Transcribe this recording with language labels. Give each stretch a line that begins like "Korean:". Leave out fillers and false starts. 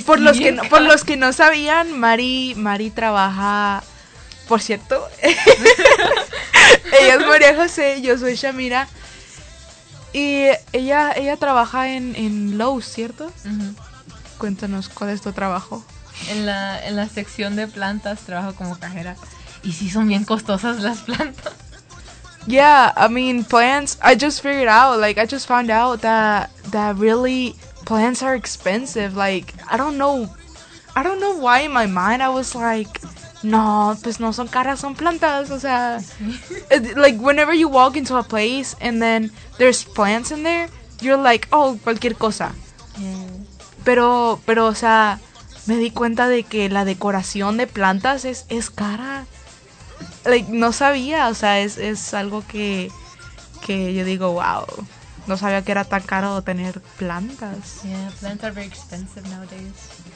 Spanish: por los que no sabían, Mari trabaja, por cierto, ella es María José, yo soy Shamira, y ella trabaja en Lowe's, ¿cierto? Uh-huh. Cuéntanos, ¿cuál es tu trabajo? En la sección de plantas trabajo como cajera. Y sí, son bien costosas las plantas.
English: Yeah, I mean, plants, I just figured out, like, I just found out that really plants are expensive. Like, I don't know why in my mind I was like,
Spanish: No, pues no son caras, son plantas, o sea.
English: Like, whenever you walk into a place and then there's plants in there, you're like, oh,
Spanish: cualquier cosa. Pero, o sea, me di cuenta de que la decoración de plantas es cara.
English: Like,
Spanish: no sabía, o sea, es algo que yo digo, wow. No sabía que era tan caro tener plantas.
English: Yeah, plants are very expensive nowadays.